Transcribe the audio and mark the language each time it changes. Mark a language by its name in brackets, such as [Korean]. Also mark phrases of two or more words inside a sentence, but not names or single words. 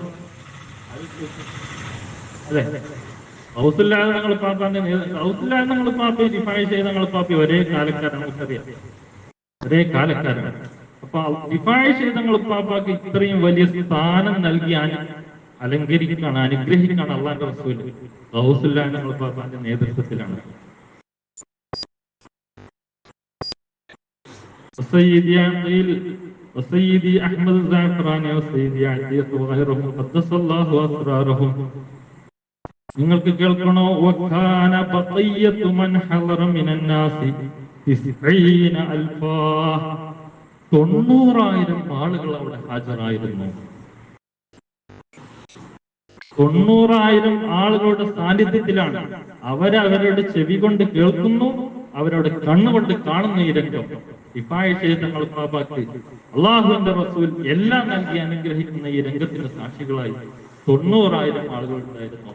[Malayalam] അതെ, ഗൗസുൽ ആലം തങ്ങൾ ഉപ്പാപ്പാന്റെ ഗൗസുൽ ആലം തങ്ങൾ ഉപ്പാപ്പി ദിഫാഇ ചെയ്ത തങ്ങൾ ഉപ്പാപ്പി ഒരേ കാലക്കാരാണ്, നമുക്കറിയാം, ഒരേ കാലക്കാരാണ്. അപ്പൊ ദിഫാഇ ചെയ്ത തങ്ങൾ ഉപ്പാപ്പാക്ക് ഇത്രയും വലിയ സ്ഥാനം നൽകിയാൽ അലങ്കരിക്കാണ്, അനുഗ്രഹിക്കാണ് അള്ളാന്റെ റസൂൽ ഗൗസുൽ ആലം തങ്ങൾ ഉപ്പാപ്പാന്റെ നേതൃത്വത്തിലാണ്. [Arabic] وسيدي عقيل وسيدي أحمد الزعفراني وسيدي عدية وغيرهم قدس الله أسرارهم. [Malayalam] നിങ്ങൾക്ക് കേൾക്കണോ? [Arabic] وكان بقية من حضر من الناس 90,000. [Malayalam] 90,000 ആളുകൾ അവിടെ ഹാജരായിരുന്നു. 90,000 ആളുകളുടെ സാന്നിധ്യത്തിലാണ്. അവരവരുടെ ചെവി കൊണ്ട് കേൾക്കുന്നു, അവരുടെ കണ്ണുകൊണ്ട് കാണുന്ന ഈ രംഗം. ദിഫാഇ ചെയ്ത തങ്ങൾ ഉപ്പാപ്പാക്ക് അല്ലാഹുവിന്റെ റസൂൽ എല്ലാം നൽകി അനുഗ്രഹിക്കുന്ന ഈ രംഗത്തിന് സാക്ഷികളായി 90,000 ആളുകൾ ഉണ്ടായിരുന്നു.